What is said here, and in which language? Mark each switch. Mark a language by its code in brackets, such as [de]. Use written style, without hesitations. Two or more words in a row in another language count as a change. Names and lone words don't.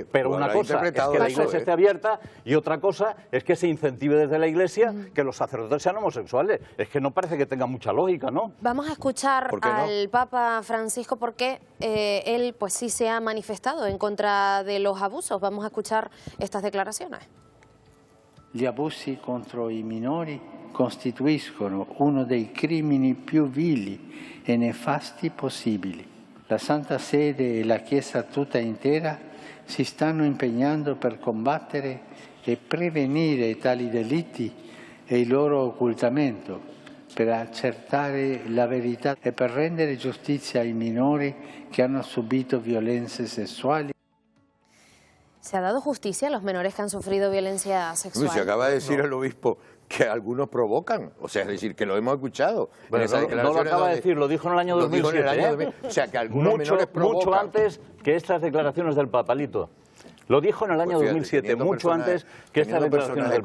[es] pero una cosa es que la Iglesia esté abierta y otra cosa es que se incentive desde la Iglesia que los sacerdotes sean homosexuales. Es que no parece que tenga mucha lógica, ¿no? Vamos a escuchar al Papa Francisco porque él pues sí se ha manifestado en contra de los abusos. Vamos a escuchar estas declaraciones. [it] Gli abusi contro i minori costituiscono uno dei crimini più vili e nefasti possibili. La Santa Sede e la Chiesa tutta intera si stanno impegnando per combattere e prevenire tali delitti e il loro occultamento, per accertare la verità e per rendere giustizia ai minori che hanno subito violenze sessuali. [es] ¿Se ha dado justicia a los menores que han sufrido violencia sexual? Se acaba de decir el obispo que algunos provocan, o sea, es decir, que lo hemos escuchado. Bueno, no lo acaba de decir, lo dijo en el año 2007. O sea, que algunos menores provocan. Mucho antes que estas declaraciones del Papalito. Lo dijo en el año 2007, mucho antes que estas declaraciones del Papa.